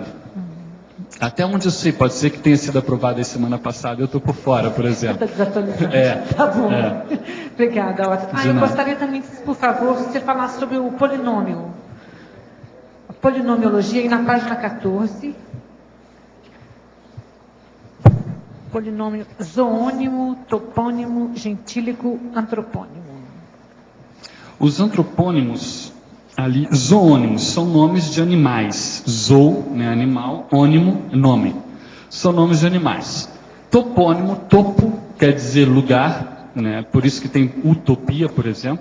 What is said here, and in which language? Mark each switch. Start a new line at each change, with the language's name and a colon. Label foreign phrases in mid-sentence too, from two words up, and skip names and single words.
Portuguese: Até onde eu sei, pode ser que tenha sido aprovada a semana passada, eu estou por fora, por exemplo. Está desatualizado. Tá bom. Obrigada, Otto. Eu gostaria também, por favor, se você falasse sobre o polinômio. A polinomiologia, aí na página 14... Polinômio zoônimo, topônimo, gentílico, antropônimo. Os antropônimos, ali, zoônimos, são nomes de animais. Zoo, né, animal, ônimo, nome. São nomes de animais. Topônimo, topo, quer dizer lugar, né, por isso que tem utopia, por exemplo.